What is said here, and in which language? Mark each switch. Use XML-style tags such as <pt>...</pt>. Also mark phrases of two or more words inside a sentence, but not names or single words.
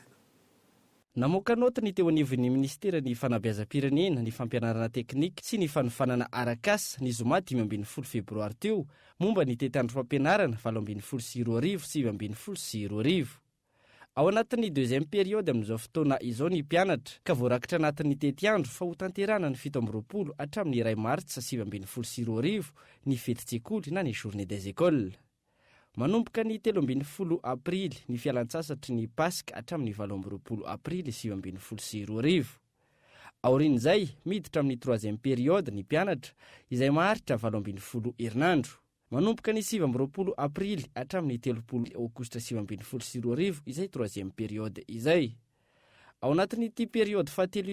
<mg>Namoaka noty ny teo anivon'ny ministera ny fanabeazam-pirenena, ny fampianarana teknika sy ny fanofanana arakasa ny zoma 15 febroary teo momba ny tety andro fampianarana 2024 sy 2025. Ao anatin'ny</mg> <fr>deuxième période</fr> <mg>amin'izao fotoana izao ny mpianatra ka voarakitra anatin'ny tety andro fa ho tanterana ny 17 hatramin'ny 1 martsa 2025 ny fety-tsekoly na ny</mg> <fr>journée des écoles.</fr> <mg>manomboka ny 13 aprily ny fialan-tsasatry ny paska hatramin'ny 12 aprily 2024 aorian'izay miditra amin'ny</mg> <fr>3e période</fr> <mg>ny mpianatra izay maharitra 12 herinandro manomboka ny 20 aprily hatramin'ny 30 aogositra 2024 izay</mg> <fr>3e période</fr> <mg>izay ao anatin'ity periody fahatelo</mg>